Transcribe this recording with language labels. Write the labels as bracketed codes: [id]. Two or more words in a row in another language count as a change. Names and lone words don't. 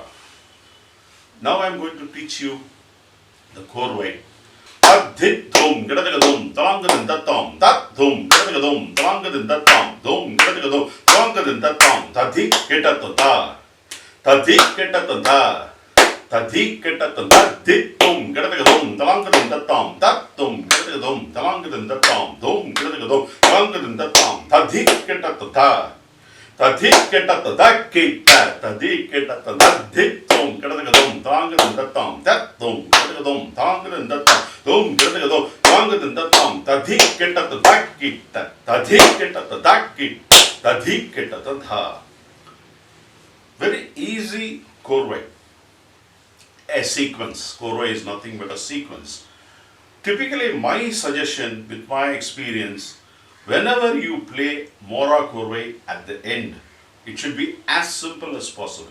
[en] Now I am going to teach you the Korvai. Adhit dhum, gadagadum, talangadin datam, tat dhum, gadagadum, talangadin datam, dhum, gadagadum, talangadin datam, tadhi ketatata, tadhi ketatata, tadhi ketatata, dit dhum, gadagadum, talangadin datam, tat dhum, gadagadum, talangadin datam, dhum, gadagadum, talangadin datam, tadhi ketatata. Tadhi keta tadakita, tadhi keta tadhithum, ketagadum, tangadum datam, tatum, ketagadum, tangadum datam, tum, ketagadum, tangadum datam, tadhi keta tadakita, tadhi keta tadakita, tadhi keta tadha. Very easy Korvai. A sequence. Korvai is nothing but a sequence. Typically, my suggestion with my experience, whenever you play Mora Korvai at the end, it should be as simple as possible.